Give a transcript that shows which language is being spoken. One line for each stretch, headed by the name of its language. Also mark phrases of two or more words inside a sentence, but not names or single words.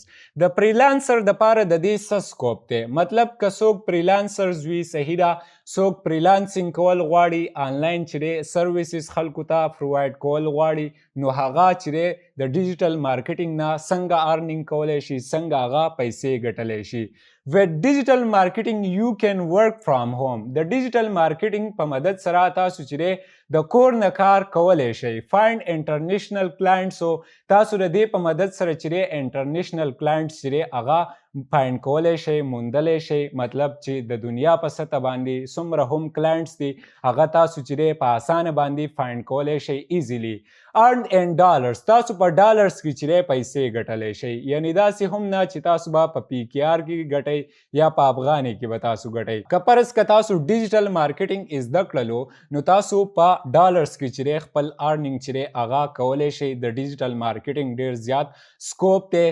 Pashto: د فریلانسر دپاره د دې څه سکوپ دی؟ مطلب که څوک فریلانسرز وي، صحیح ده، څوک فریلانسینګ کول غواړي، آنلاین چې دی سرویسز خلکو ته پرووایډ کول غواړي، نو هغه چې دی د
English: digital marketing
Pashto: نه څنګه ارنینګ کولی شي، څنګه هغه پیسې ګټلی شي.
English: with digital marketing you can work from home.
Pashto: د
English: digital marketing
Pashto: په مدد سره تاسو چې دی د کور نه کار کولی شئ.
English: find international clients.
Pashto: او تاسو د دې په مدد سره چې دی
English: international clients
Pashto: چې دی هغه فایند کولی شئ، موندلی شئ. مطلب چې د دنیا په سطح باندې څومره هم کلاینټس دي، هغه تاسو چې دی په اسانه باندې فایند کولی شئ ایزیلی.
English: earn in dollars.
Pashto: تاسو په ډالرز کې چې دی پیسې ګټلی شئ. یعنې داسې هم نه چې تاسو به په پی کې آر کې ګټئ یا په افغاني کې به تاسو ګټئ. که فرض که تاسو
English: digital marketing
Pashto: زده کړلو، نو تاسو په ډالرز کې چې دی خپل ارنینګ چې دی هغه کولی شئ. د
English: digital marketing
Pashto: ډېر زیات سکوپ دی.